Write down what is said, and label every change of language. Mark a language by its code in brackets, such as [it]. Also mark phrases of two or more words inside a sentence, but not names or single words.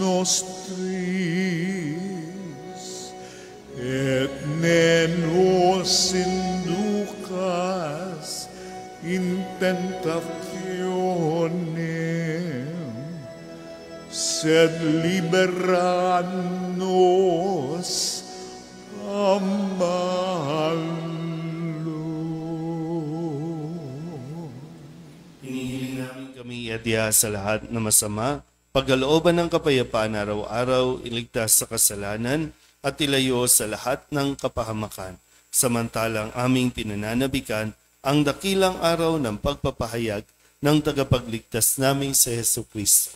[la] nostris, et ne nos inducas in tentationem, sed libera nos a malo. [tl] Hinihiling namin kami iadya sa lahat na masama, pagkalooban ng kapayapaan araw-araw, iligtas sa kasalanan, at ilayo sa lahat ng kapahamakan. Samantalang aming pinananabikan ang dakilang araw ng pagpapahayag ng tagapagligtas naming si Hesus Kristo.